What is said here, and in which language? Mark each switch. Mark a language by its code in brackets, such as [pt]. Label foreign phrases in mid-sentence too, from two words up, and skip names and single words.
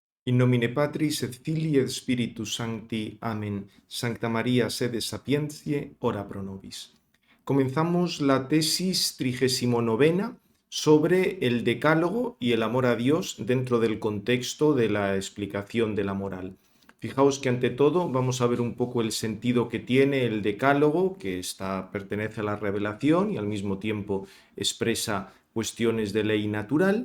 [la] In nomine Patris et Filii et Spiritus Sancti. Amén. Sancta María, sede sapientiae, ora pro nobis. [es] Comenzamos la tesis 39 sobre el decálogo y el amor a Dios dentro del contexto de la explicación de la moral. Fijaos que ante todo vamos a ver un poco el sentido que tiene el decálogo, que pertenece a la revelación y al mismo tiempo expresa cuestiones de ley natural.